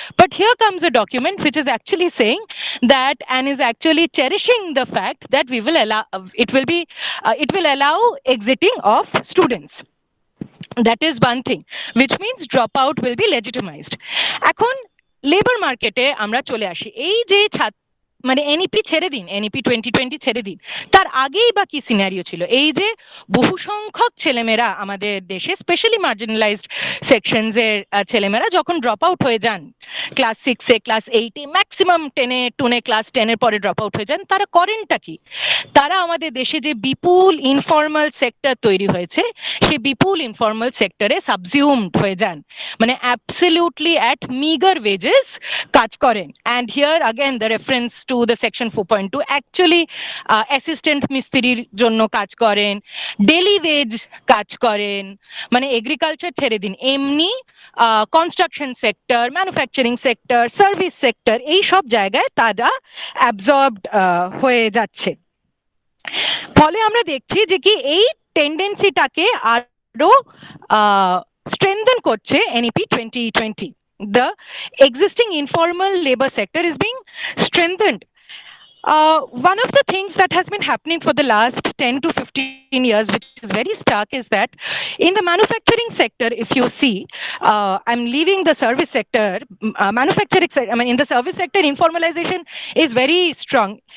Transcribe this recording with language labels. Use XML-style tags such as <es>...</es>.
<en>But here comes a document which is actually saying that, and is actually cherishing the fact that we will allow it will allow exiting of students. That is one thing, which means dropout will be legitimized.</en> <bn>এখন labour মার্কেটে আমরা চলে আসি। এই যে মানে NEP ছেড়ে দিন, এনইপি 2020 ছেড়ে দিন, তার আগেই বা কি সিনারিও ছিল? এই যে বহু সংখ্যক ছেলেমেয়েরা আমাদের দেশে স্পেশালি মার্জিনালাইজড সেকশনস এর ছেলেমেয়েরা যখন ড্রপ আউট হয়ে যান ক্লাস 6-এ, ক্লাস 8-এ, ম্যাক্সিমাম 10-এ, টুনে ক্লাস 10-এর পরে ড্রপ আউট হয়ে যান, তারা করেনটা কি? তারা আমাদের দেশে যে বিপুল ইনফর্মাল সেক্টর তৈরি হয়েছে, সেই বিপুল ইনফর্মাল সেক্টরে সাবজিউমড হয়ে যান, মানে অ্যাবসলিউটলি</bn> <en>at meagre wages</en> <bn>কাজ করেন।</bn> <en>and here again the reference to the section 4.2,</en> <bn>actually assistant মিস্ত্রির জন্য কাজ করেন, ডেলি ওয়েজ কাজ করেন, মানে এগ্রিকালচার ছেড়ে দিন, এমনি construction sector, manufacturing sector, service sector, এই সব জায়গায় তারা অ্যাবজর্বড হয়ে যাচ্ছে। ফলে আমরা দেখছি যে কি এই টেন্ডেন্সিটাকে আরো স্ট্রেংথেন করছে NEP 2020.</bn> <en>The existing informal labor sector is being strengthened. One of the things that has been happening for the last 10 to 15 years, which is very stark, is that in the manufacturing sector, if you see, I'm leaving the service sector, manufacturing, I mean, in the service sector, informalization is very strong.</en>